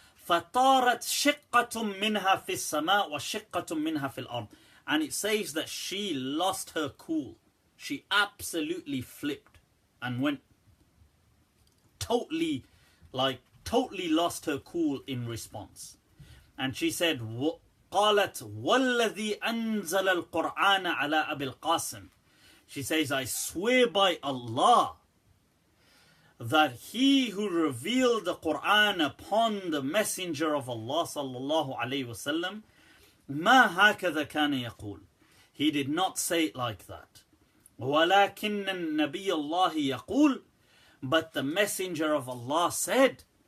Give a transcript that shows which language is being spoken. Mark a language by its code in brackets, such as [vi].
[ar] فَطَارَتْ شِقَّةٌ مِنْهَا فِي السَّمَاءِ وَشِقَّةٌ مِنْهَا فِي الْأَرْضِ. [en] And it says that she lost her cool. She absolutely flipped and went totally lost her cool in response. And she said, [ar] قالت والذي أنزل القرآن على أبي القاسم. [en] She says, I swear by Allah that he who revealed the Quran upon the messenger of Allah sallallahu alayhi wasallam, [ar] ما هكذا كان يقول. [en] He did not say it like that. [ar] ولكن النبي الله يقول, [en] but the messenger of Allah said.